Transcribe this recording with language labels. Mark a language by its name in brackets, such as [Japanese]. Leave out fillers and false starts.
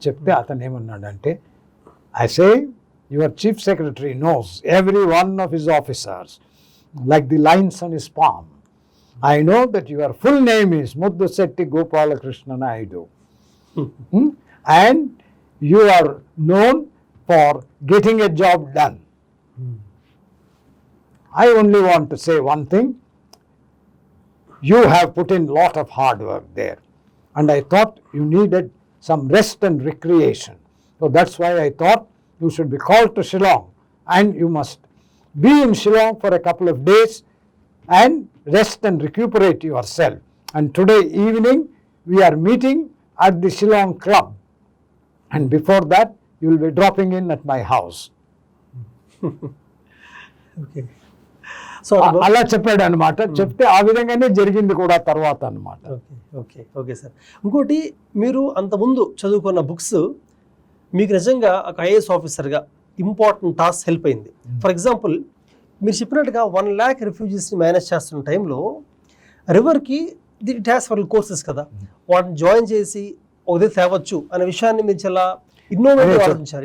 [Telugu] చెప్తే అతను ఏమన్నాడంటే, [English] I say your chief secretary knows every one of his officers like the lines on his palm. I know that your full name is Muddusetti Gopalakrishna Naidu and you are known for getting a job done. I only want to say one thing, you have put in lot of hard work there and I thought you needed some rest and recreation, so that's why I thought you should be called to Shillong and you must be in Shillong for a couple of days and rest and recuperate yourself, and today evening we are meeting at the Shillong Club and before that you will be dropping in at my house. Okay. So [Telugu] అలా చెప్పాడు అనమాట. చెప్తే ఆ విధంగానే జరిగింది కూడా తర్వాత అనమాట. Okay okay okay sir. ఇంకోటి, మీరు అంతకుముందు చదువుకున్న బుక్స్ మీకు నిజంగా ఒక ఐఏఎస్ ఆఫీసర్గా ఇంపార్టెంట్ టాస్క్ హెల్ప్ అయింది. [English] for example [Telugu] మీరు చెప్పినట్టుగా 1 lakh రిఫ్యూజీస్ని మేనేజ్ చేస్తున్న టైంలో రివర్కి [English] it has four courses [Telugu] కదా, వాటిని జాయిన్ చేసి ఒకదే తేవచ్చు అనే విషయాన్ని మీరు చాలా ఇన్నోవేటివ్ ఆలోచించారు.